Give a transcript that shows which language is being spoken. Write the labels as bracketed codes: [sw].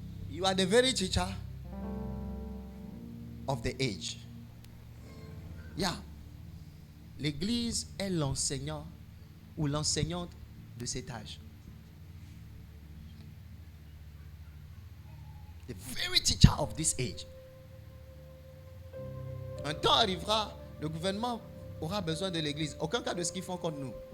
[en] You are the very teacher of the age. Yeah. [fr] L'église est l'enseignant ou l'enseignante de cet âge. [en] The very teacher of this age. [fr] Un temps arrivera, le gouvernement aura besoin de l'église. Aucun cas de ce qu'ils font contre nous.